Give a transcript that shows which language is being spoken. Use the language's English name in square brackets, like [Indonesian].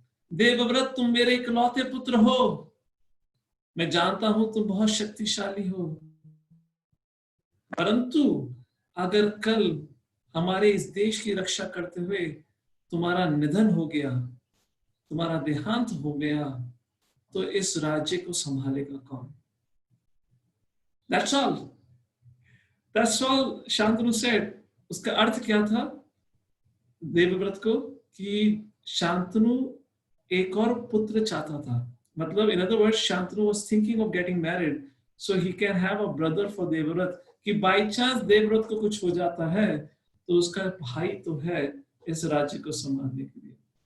[Hindi] देवव्रत, तुम मेरे इकलौते पुत्र हो, मैं जानता हूं तुम बहुत शक्तिशाली हो, परंतु अगर कल हमारे इस देश की रक्षा करते हुए तुम्हारा निधन हो गया, तुम्हारा देहांत हो गया, तो इस राज्य को संभालेगा कौन? [English] That's all. That's all Shantanu said. [Hindi] उसका अर्थ क्या था देवव्रत को? कि शांतनु एक और पुत्र चाहता था, मतलब [English] in other words Shantanu was thinking of getting married so he can have a brother for Devvrat, [Hindi] कि बाई चांस देवव्रत को कुछ हो जाता है तो उसका भाई तो है इस राज्य को संभालने के लिए।